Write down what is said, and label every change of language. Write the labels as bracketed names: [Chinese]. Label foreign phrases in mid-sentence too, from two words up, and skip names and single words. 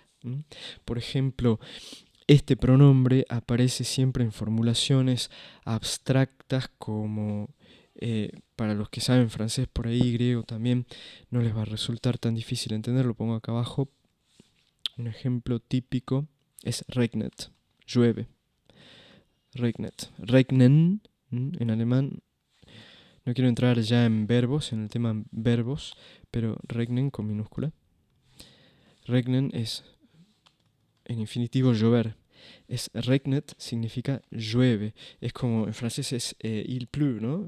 [Spanish] Por ejemplo, este pronombre aparece siempre en formulaciones abstractas como... para los que saben francés por ahí, griego también, no les va a resultar tan difícil entender, lo pongo acá abajo. Un ejemplo típico es regnet, llueve. [German] Regnet. Regnen, [Spanish] en alemán. No quiero entrar ya en verbos, en el tema verbos, pero regnen con minúscula. Regnen es en infinitivo llover. [German] Es regnet, [Spanish] significa llueve. Es como en francés es [French] il pleut, [Spanish] ¿no?